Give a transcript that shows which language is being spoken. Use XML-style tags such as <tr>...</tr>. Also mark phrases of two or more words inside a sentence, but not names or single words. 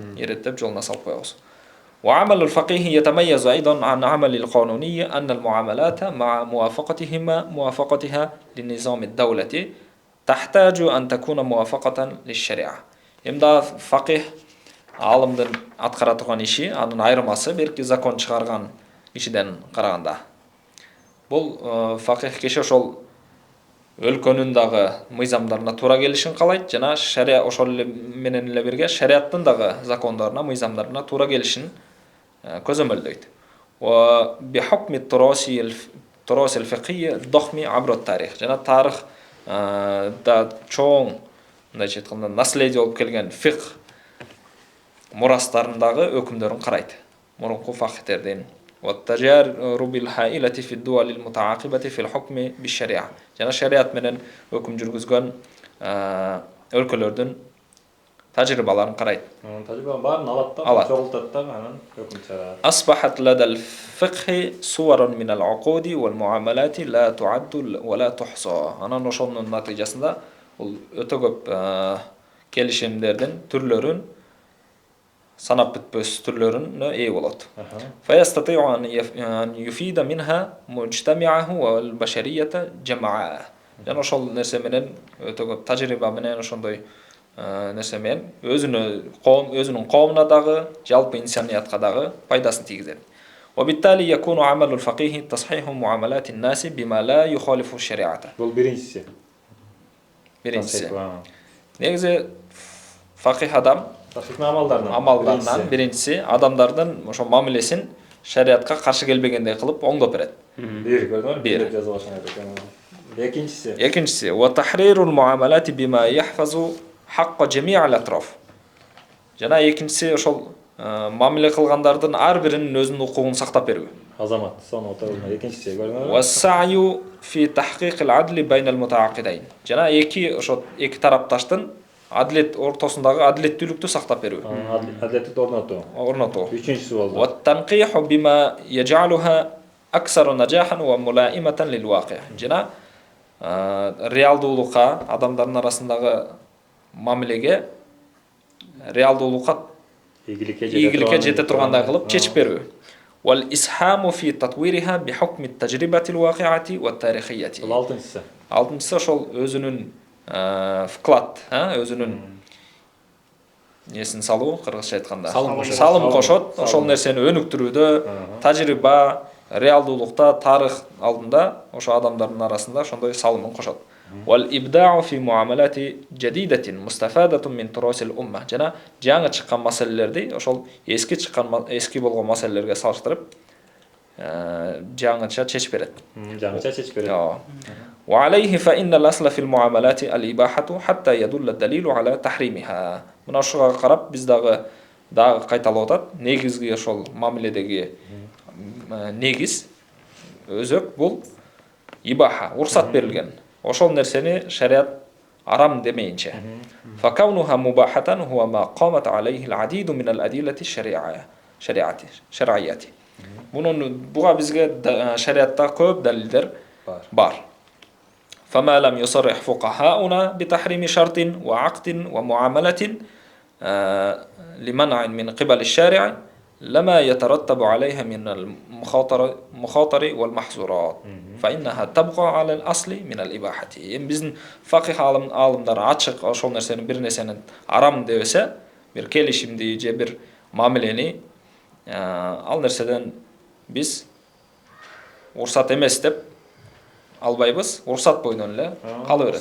<ky>Иреттеп жолуна салып коебуз.</ky> <ar>وعمل الفقيه يتميز أيضا عن عمل القانوني أن المعاملات مع موافقتها لنظام الدولة تحتاج أن تكون موافقة للشريعة.</ar> <ky>Эмда факих алымдын аткара турган иши, анын айырмасы берки закон чыгарган ишиден караганда. Бул факих киши ошол өлкөнүн дагы мыйзамдарына туура келишин каалайт жана шария ошол менен эле бирге шариаттын дагы закондоруна, мыйзамдарына туура келишин көзөмөлдөйт.</ky> <ar>وبحكم تراث الفقه الضخم عبر التاريخ.</ar> <ky>Жана тарих да чоң мындайча айтканда наследие болуп келген фикх мурастарындагы өкүмдөрүн карайт. Мурунку факихтердин</ky> <ar>والتجارب الهائلة في الدول المتعاقبة في الحكم بالشريعة.</ar> <ky>Жана шариат менен өкүм жүргүзгөн өлкөлөрдүн тажрыйбаларын карайт. Тажрыйба барын алат да, Алат. чогултат да, анан өкүм чыгарат.</ky> <ar>أصبحت لدى الفقه صور من العقود والمعاملات لا تعد ولا تحصى.</ar> <ky>Анан ошонун натыйжасында бул өтө көп келишимдердин түрлөрүн санап бүтпөс түрлөрүнө ээ болот.</ky> <ar>فيستطيع أن يفيد منها مجتمعه والبشرية جمعاء.</ar> <ky>Жана ошол нерсе менен өтө көп тажрыйба менен ошондой нерсе менен өзүнүн коомуна дагы, жалпы инсаниятка дагы пайдасын тийгизет.</ky> <ar>وبالتالي يكون عمل الفقيه تصحيح معاملات الناس بما لا يخالف الشريعة.</ar> <ky>Бул биринчиси. Биринчиси. Негизи факих адам амалдарынан биринчиси адамдардын ошо мамилесин шариатка каршы келбегендей кылып оңдоп берет. Бир көрдүңөр? Бир жазып алышкан экен.</ky> <ar>Экинчиси وتحرير المعاملات بما يحفظ حق جميع الأطراف.</ar> <ky>Жана экинчиси ошол мамиле кылгандардын ар биринин өзүнүн укугун сактап берүү. Азамат, сону отурган экинчиси көрдүңөр?</ky> <ar>والسعي في تحقيق العدل بين المتعاقدين.</ar> <ky>Жана эки тарапташтын адилет ортосундагы адилеттүүлүктү сактап берүү. Адилеттикти орнотуу. Үчүнчүсү болду.</ky> <ar>والتنقيح بما يجعلها أكثر نجاحا وملائمة للواقع.</ar> <ky>Жана реалдуулукка, адамдардын арасындагы мамилеге реалдуулукка ийгиликке жете тургандай кылып чечип берүү.</ky> <ar>والإسهام في تطويرها بحكم التجربة الواقعة والتاريخية.</ar> <ky>Алтынчысы ошол өзүнүн вклад, өзүнүн несин салуу, кыргызча айтканда салым кошот, ошол нерсени өнүктүрүүдө, тажрыйба, реалдуулукта, тарых алдында ошо адамдардын арасында ошондой салымын кошот.</ky> <ar>والإبداع في معاملات جديدة مستفادة من تراث الأمة.</ar> <ky>Жана жаңы чыккан маселелерди ошол эски болгон маселелерге салыштырып жаңыча чечип берет.</ky> <ar>وعليه فإن الأصل في المعاملات الإباحة حتى يدل الدليل على تحريمها.</ar> <ky>Мына ошого карап биз дагы кайталап атат. Негизги ошол мамиледеги негиз өзөк бул ибаха, уруксат берилген. Ошол нерсени шариат арам демейинче.</ky> <ar>فكونها مباحة هو ما قامت عليه العديد من الأدلة الشرعية.</ar> <ky>Буга бизге шариатта көп далилдер бар.</ky> <ar>فما لم يصرح فقهاؤنا بتحريم شرط وعقد ومعاملة لمنع من قبل الشارع لما يترتب عليها من المخاطر والمحظورات فإنها تبقى على الأصل من الإباحة.</ar> <ky>Биздин факих алымдар ачык ошол нерсени бир нерсени арам дебесе, бир келишимди же бир мамилени ал нерседен биз уруксат эмес деп албайбыз, уруксат бойдон эле кала берет.</ky>